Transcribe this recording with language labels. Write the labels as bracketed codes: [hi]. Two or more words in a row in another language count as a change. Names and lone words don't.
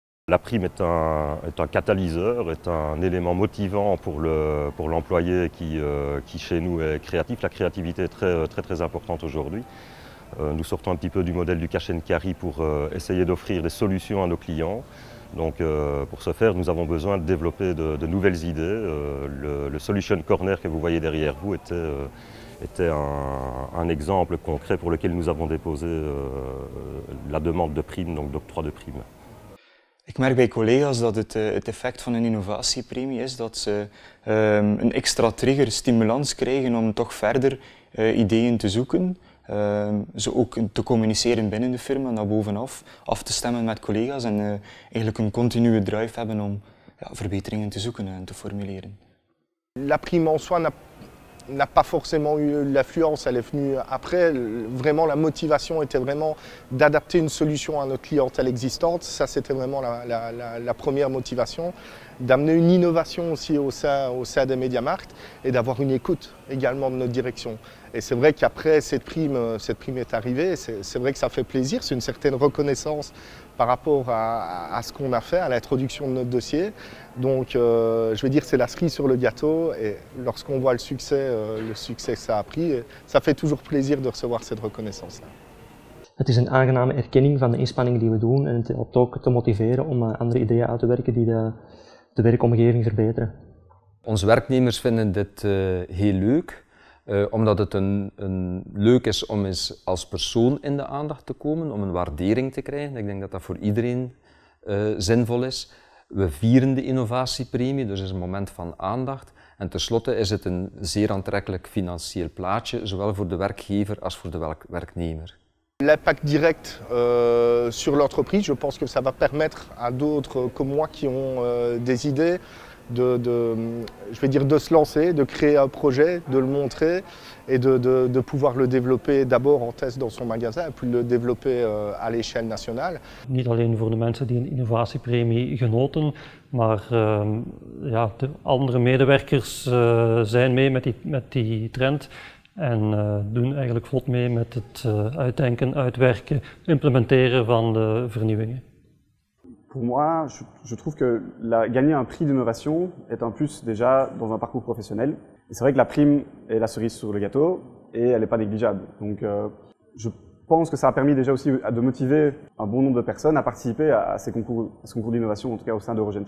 [fr] La prime est un catalyseur, est un élément motivant pour l'employé qui chez nous est créatif. La créativité est très importante aujourd'hui. Nous sortons un petit peu du modèle du [en] cash and carry [fr] pour essayer d'offrir des solutions à nos clients. Donc pour ce faire, nous avons besoin de développer de nouvelles idées. Le Solution Corner que vous voyez derrière vous était un exemple concret pour lequel nous avons déposé la demande de prime, donc d'octroi de prime. [nl] Ik merk bij collega's dat het effect van een innovatiepremie is dat ze een extra trigger, stimulans krijgen om toch verder ideeën te zoeken. Ze ook te communiceren binnen de firma, naar bovenaf, af te stemmen met collega's en eigenlijk een continue drive hebben om verbeteringen te zoeken en te formuleren. [fr] La prime en soi n'a pas forcément eu l'affluence, elle est venue après. Vraiment, la motivation était vraiment d'adapter une solution à notre clientèle existante. Ça, c'était vraiment la première motivation. D'amener une innovation aussi au sein des MediaMarkt et d'avoir une écoute également de notre direction. Et c'est vrai qu'après, cette prime est arrivée. C'est vrai que ça fait plaisir, c'est une certaine reconnaissance par rapport à ce qu'on a fait, à l'introduction de notre dossier. Donc, je veux dire, c'est la cerise sur le gâteau. Et lorsqu'on voit le succès que ça a pris, ça fait toujours plaisir de recevoir cette reconnaissance-là. [nl] Het is een aangename erkenning van de inspanningen die we doen en het helpt ook te motiveren om andere ideeën uit te werken die de werkomgeving verbeteren. Onze werknemers vinden dit heel leuk, omdat het leuk is om eens als persoon in de aandacht te komen, om een waardering te krijgen. Ik denk dat dat voor iedereen zinvol is. We vieren de innovatiepremie, dus het is een moment van aandacht. En tenslotte is het een zeer aantrekkelijk financieel plaatje, zowel voor de werkgever als voor de werknemer. [fr] L'impact direct sur l'entreprise, je pense que ça va permettre à d'autres que moi qui ont des idées de se lancer, de créer un projet, de le montrer et de pouvoir le développer d'abord en test dans son magasin et puis le développer à l'échelle nationale. [nl] Niet alleen voor de mensen die een innovatiepremie genoten, maar de andere medewerkers zijn mee met die trend. En doen eigenlijk vlot mee met het uitdenken, uitwerken, implementeren van de vernieuwingen. [fr] Pour moi, je trouve que gagner un prix d'innovation est un plus déjà dans un parcours professionnel. Et c'est vrai que la prime est la cerise sur le gâteau et elle n'est pas négligeable. Donc je pense que ça a permis déjà aussi de motiver un bon nombre de personnes à participer à ce concours d'innovation, en tout cas au sein d'Eurogentech.